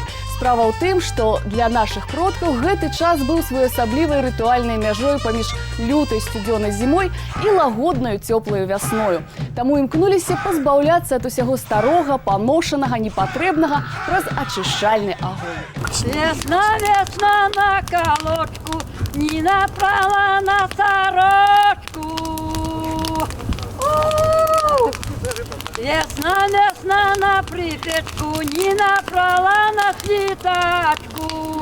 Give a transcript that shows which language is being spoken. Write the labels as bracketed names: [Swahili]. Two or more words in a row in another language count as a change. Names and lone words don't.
[Belarusian] Справа ў тым, што для нашых продкаў гэты час быў своеасаблівай рытуальнай мяжой паміж лютай сцюдзёнай зімой і лагоднаю цёплаю вясною. Таму імкнуліся пазбаўляцца ад усяго старога, паношанага, непатрэбнага праз ачышчальны агонь. [Ukrainian] Весна, весна на колодку, не напрала на сорочку. Весна, весна на припечку, не напрала на слитачку.